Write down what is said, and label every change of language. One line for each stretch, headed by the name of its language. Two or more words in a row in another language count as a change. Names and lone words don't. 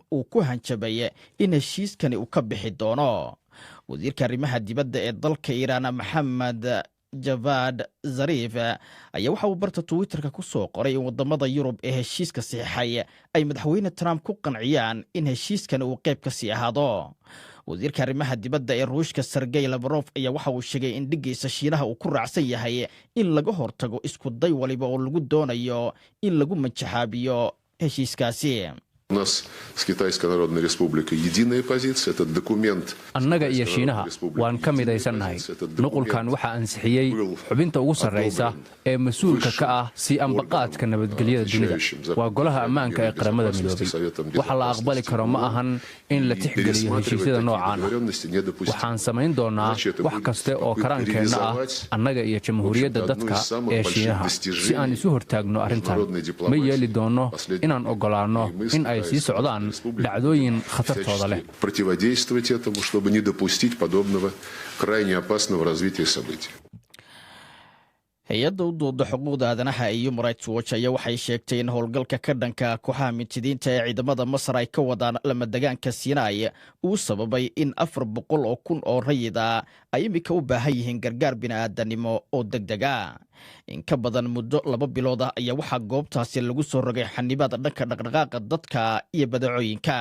Somali: uu ku hanjabay in heshiiskani uu ka bixi doono wasiirka arrimaha dibadda ee dalka Iiraan Maxamed Javad Zarif ayaa waxa uu barta Twitterka ku soo qoray in wadamada Yurub ee heshiiska saxiixay ay madaxweyne Trump ku qanciyaan in heshiiskani uu qayb ka sii ahaado wasiirka arrimaha dibadda ee Ruushka Sergey Lavrov ayaa waxa uu sheegay in dhigiisa Shiinaha uu ku raacsan yahay in laga hortago isku day waliba oo lagu doonayo in lagu manjaxaabiyo heshiiskaasi
Russian: У нас с Китайской Народной Республикой единая позиция. Этот документ...
Somali: annaga iyo Shiinaha waan ka midaysannahay nuqulkan waxa ansixiyay xubinta ugu sarreysa ee mas'uulka ka ah si ambaqaadka nabadgelyada dunida waa golaha ammaanka ee qaramada midoobay waxa la aqbali karo ma ahan in la tixgeliyo heshiisyada noocaan waxaan samayn doonaa wax kaste oo karaankeenna ah annaga iyo jamhuuriyadda dadka ee Shiinaha si aan isu hortaagno arrintan ma yeeli doono inaan ogolaano in ay sii socdaan dhacdooyin khatartooda leh
Russian: противодействовать этому, чтобы не допустить подобного крайне опасного развития событий.
Somali: hay-adda u dooda xuquuqda aadanaha ee Human Rights Watch ayaa waxay sheegtay in howlgalka ka dhanka kooxaha mintidiinta ee ciidamada Masar ay ka wadaan lamadegaanka Sinai uu sababay in 400,000 oo rayid ah ay imika u baahan yihiin gargaar bini'aadanimo oo degdeg ah. in ka badan muddo 2 bilood ah ayaa waxaa goobtaasi lagu soo rogay xanibaad dhanka dhaqdhaqaaqa dadka iyo badeecooyinka.